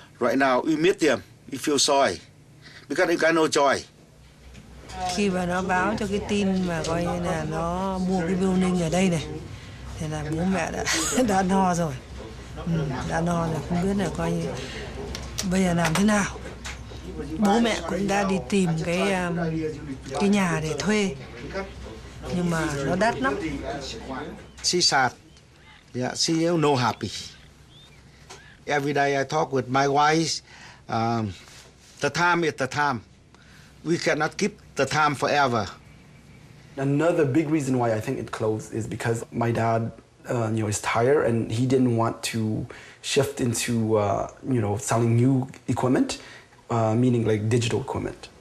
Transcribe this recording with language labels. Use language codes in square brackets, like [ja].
[en] Right now we meet them, we feel sorry because they got no joy. [vi] Khi mà nó báo cho cái tin mà coi như là nó mua cái building ở đây này, thì là bố mẹ đã no rồi, đã no là không biết là coi như bây giờ làm thế nào. Bố mẹ cũng đã đi tìm cái nhà để thuê, nhưng mà nó đắt lắm. [en] She sad, yeah, she no happy. Every day I talk with my wife. The time is the time. We cannot keep the time forever. Another big reason why I think it closed is because my dad, is tired, and he didn't want to shift into, selling new equipment, meaning like digital equipment.